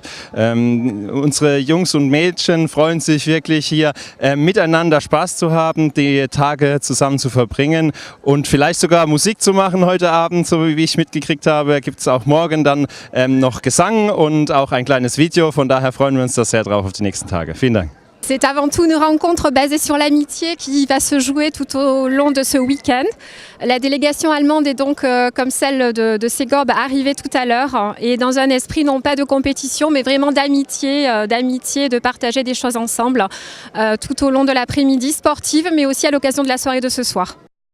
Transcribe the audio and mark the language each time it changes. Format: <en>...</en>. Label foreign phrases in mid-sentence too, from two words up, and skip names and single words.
<de>Unsere Jungs und Mädchen freuen sich wirklich, hier miteinander Spaß zu haben, die Tage zusammen zu verbringen und vielleicht sogar Musik zu machen heute Abend, so wie ich mitgekriegt habe. Gibt es auch morgen dann noch Gesang und auch ein kleines Video. Von daher freuen wir uns da sehr drauf auf die nächsten Tage. Vielen Dank.</de> <fr>C'est avant tout une rencontre basée sur l'amitié qui va se jouer tout au long de ce week-end. La délégation allemande est donc, comme celle de Ségorbe, arrivée tout à l'heure, et dans un esprit non pas de compétition mais vraiment d'amitié, de partager des choses ensemble tout au long de l'après-midi sportive, mais aussi à l'occasion de la soirée de ce soir.</fr>